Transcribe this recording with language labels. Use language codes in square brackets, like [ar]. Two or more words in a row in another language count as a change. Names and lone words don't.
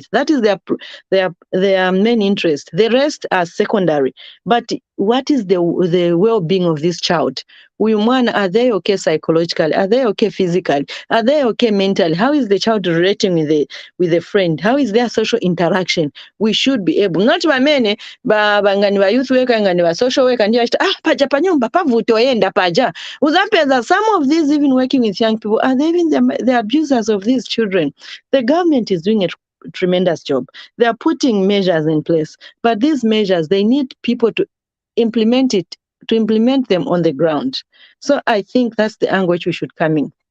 [en] That is their main interest. The rest are secondary. But what is the well-being of this child? Are they okay psychologically? Are they okay physically? Are they okay mentally? How is the child relating with a friend? How is their social interaction? We should be able, not [ny] bamene ngani ba [en] youth worker [ny] ngani ba [en] social worker [ny] ndio paja panyumba pavuto yenda paja. [en] Uzapeza some of these even working with young people are they even the abusers of these children. The government is doing a tremendous job. They are putting measures in place, but these measures, they need people to implement them on the ground. So I think that's the angle which we should come in.